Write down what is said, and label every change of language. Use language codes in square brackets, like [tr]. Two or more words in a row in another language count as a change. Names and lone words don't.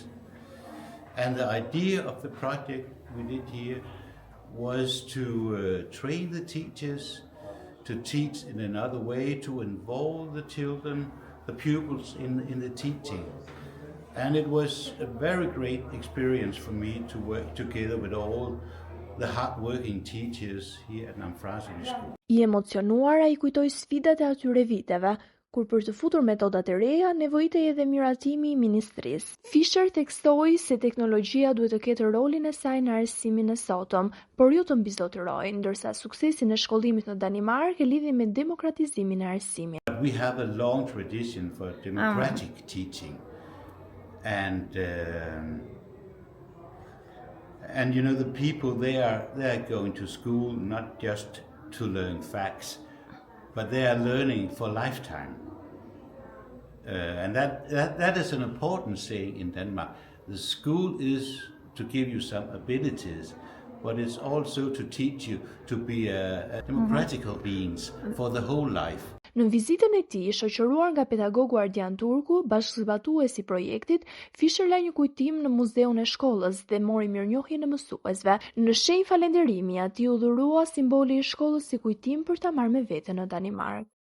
[en] And the idea of the project we did here was to train the teachers, to teach in another way, to involve the children, the pupils in the teaching. And it was a very great experience for me to work together with all the hard-working teachers here at Namfrasili School. [sq] I emocionuar, ai kujtoi sfidat e atyre viteve, kur për të futur metodat e reja, nevojitej edhe miratimi i ministrisë. Fischer theksoi se teknologjia duhet të ketë rolin e saj në arsimin e sotëm, por jo të mbizotërojë, ndërsa suksesi në shkollimit në Danimark e lidhi me demokratizimin e arsimit. [en] We have a long tradition for democratic teaching, and you know, the people they are going to school not just to learn facts, but they are learning for a lifetime. And that is an important saying in Denmark. The school is to give you some abilities, but it's also to teach you to be a democratical beings for the whole life. [sq] Në vizitën e tij, shoqëruar nga pedagogu Ardian Turku, bashkëzbatuesi i projektit, Fischer la një kujtim në muzeun e shkollës dhe mori mirënjohjen e mësuesve. Në shenjë falënderimi, atij u dhurua simboli i shkollës si kujtim për ta marrë me vete në Danimark.